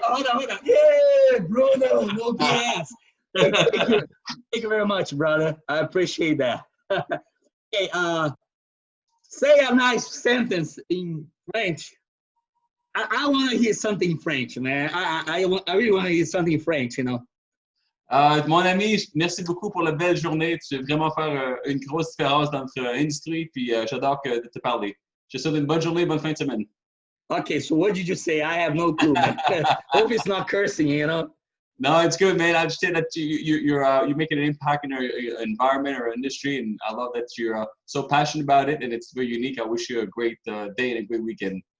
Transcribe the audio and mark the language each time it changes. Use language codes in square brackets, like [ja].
[en] Hold on. Yeah, Brunno, no BS. Thank you very much, brother. I appreciate that. Hey, say a nice sentence in French. I want to hear something in French, man. I really want to hear something in French, you know. [fr] Mon ami, merci beaucoup pour la belle journée. Tu veux vraiment faire une grosse différence dans notre industrie, puis j'adore de te parler. Je te souhaite une bonne journée, bonne fin de semaine. [en] Okay, so what did you say? I have no clue, man. Hope it's not cursing, you know? No, it's good, man. I understand that you're making an impact in our environment or industry, and I love that you're so passionate about it, and it's very unique. I wish you a great day and a great weekend.